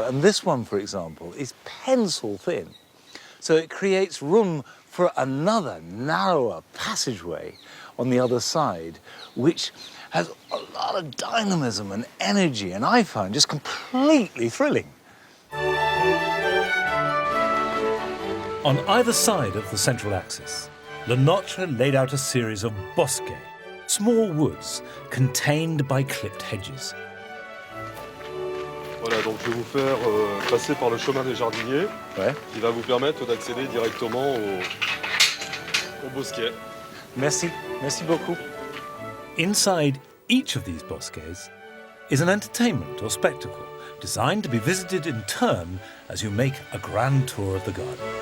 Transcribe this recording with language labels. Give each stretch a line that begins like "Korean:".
English: And this one, for example, is pencil thin. So it creates room for another narrower passageway on the other side, which has a lot of dynamism and energy, and I find just completely thrilling. On either side of the central axis, Le Nôtre laid out a series of bosquets, small woods contained by clipped hedges.
French: Voilà, donc je vais vous faire passer par le chemin des jardiniers, Ouais. qui va vous permettre d'accéder directement au bosquet. Merci, merci beaucoup.
English: Inside each of these bosquets is an entertainment or spectacle designed to be visited in turn as you make a grand tour of the garden.